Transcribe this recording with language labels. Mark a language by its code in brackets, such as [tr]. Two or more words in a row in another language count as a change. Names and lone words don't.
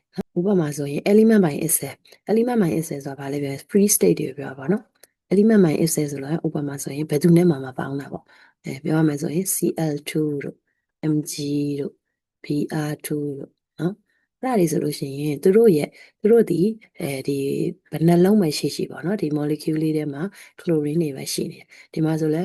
[my] နော်ဥပမာဆိုရင် [en] element by itself [my] ဆိုတာဗာလဲပြော [en] free state [my] တွေပြောပါနော် [en] element by itself [my] ဆိုတာဥပမာဆိုရင်ဘယ်သူနဲ့မှမပေါင်းတာပေါ့ပြောရမယ်ဆိုရင် Cl2 တို့ Mg တို့ Br2 တို့နော်အဲ့ဒါတွေဆိုလို့ရှိရင်သူတို့ဒီဘယ်နှလုံးပဲရှိပေါ့နော်ဒီ molecule လေးထဲမှာ chlorine တွေပဲရှိနေတယ်ဒီမှာဆိုလဲ